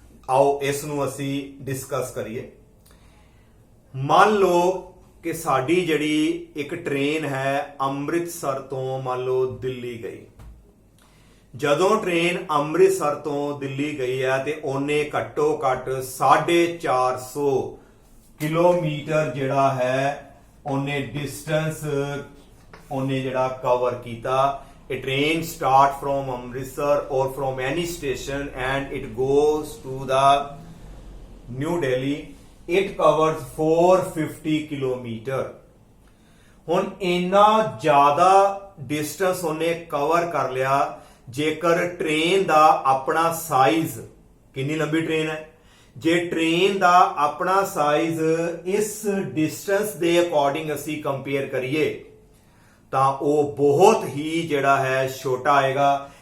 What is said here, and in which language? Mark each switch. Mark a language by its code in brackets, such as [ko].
[pa] ਆਓ ਇਸ ਨੂੰ ਅਸੀਂ ਡਿਸਕਸ ਕਰੀਏ। ਮੰਨ ਲਓ ਕਿ ਸਾਡੀ ਜਿਹੜੀ ਇੱਕ ਟ੍ਰੇਨ ਹੈ ਅੰਮ੍ਰਿਤਸਰ ਤੋਂ ਮੰਨ ਲਓ ਦਿੱਲੀ ਗਈ। ਜਦੋਂ ਟ੍ਰੇਨ ਅੰਮ੍ਰਿਤਸਰ ਤੋਂ ਦਿੱਲੀ ਗਈ ਹੈ ਤੇ ਉਹਨੇ ਘੱਟੋ ਘੱਟ 450 ਕਿਲੋਮੀਟਰ ਜਿਹੜਾ ਹੈ ਉਹਨੇ ਡਿਸਟੈਂਸ ਉਹਨੇ ਜਿਹੜਾ ਕਵਰ ਕੀਤਾ। [en] A train start from Amritsar or from any station and it goes to the New Delhi. It covers 450 kilometre. [pa] ਹੁਣ ਇੰਨਾ ਜ਼ਿਆਦਾ ਡਿਸਟੈਂਸ ਉਹਨੇ ਕਵਰ ਕਰ ਲਿਆ। ਜੇਕਰ ਟ੍ਰੇਨ ਦਾ ਆਪਣਾ ਸਾਈਜ਼, ਕਿੰਨੀ ਲੰਬੀ ਟ੍ਰੇਨ ਹੈ, ਜੇ ਟ੍ਰੇਨ ਦਾ ਆਪਣਾ ਸਾਈਜ਼ ਇਸ ਡਿਸਟੈਂਸ ਦੇ ਅਕੋਰਡਿੰਗ ਅਸੀਂ ਕੰਪੇਅਰ ਕਰੀਏ ਤਾਂ ਉਹ ਬਹੁਤ ਹੀ ਜਿਹੜਾ ਹੈ ਛੋਟਾ ਆਏਗਾ।